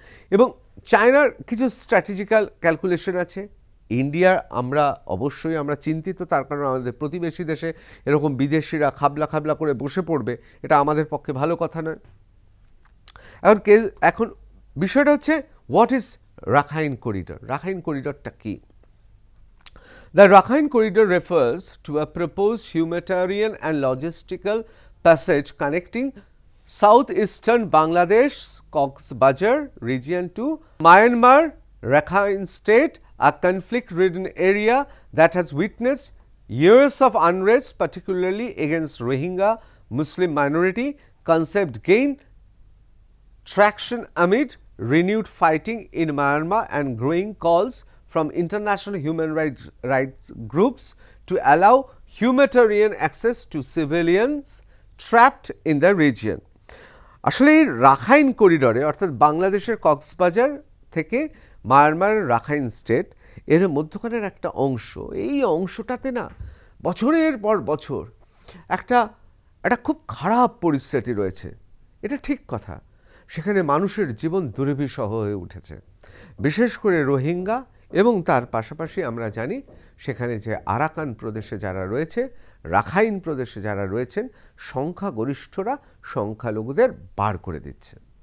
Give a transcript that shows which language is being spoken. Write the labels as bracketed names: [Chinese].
[Bangla] এবং চায়নার কিছু স্ট্র্যাটেজিক্যাল ক্যালকুলেশন আছে। ইন্ডিয়ার অবশ্যই আমরা চিন্তিত, তার কারণ আমাদের প্রতিবেশী দেশে এরকম বিদেশিরা খাবলা খাবলা করে বসে পড়বে, এটা আমাদের পক্ষে ভালো কথা নয়। [English] এখন বিষয়টা হচ্ছে, হোয়াট ইজ রাখাইন করিডর? [Bangla] Rakhine করিডরটা কি? [English] The Rakhine Corridor refers to a proposed humanitarian and logistical passage connecting southeastern Bangladesh, Cox's Bazar region to Myanmar, Rakhine State, a conflict-ridden area that has witnessed years of unrest, particularly against Rohingya Muslim minority. Concept gained traction amid renewed fighting in Myanmar and growing calls from international human rights groups to allow humanitarian access to civilians trapped in the region. [Bangla] আসলে এই Rakhine করিডরে, অর্থাৎ বাংলাদেশের কক্সবাজার থেকে মায়ানমারের Rakhine state, এর মধ্যখানের একটা অংশ, এই অংশটাতে না বছরের পর বছর একটা খুব খারাপ পরিস্থিতি রয়েছে। এটা ঠিক কথা, সেখানে মানুষের জীবন দুর্বিষহ হয়ে উঠেছে, বিশেষ করে রোহিঙ্গা, এবং তার পাশাপাশি আমরা জানি সেখানে যে আরাকান প্রদেশে যারা রয়েছে, রাখাইন প্রদেশে যারা রয়েছেন, সংখ্যাগরিষ্ঠরা সংখ্যালঘুদের বার করে দিচ্ছে।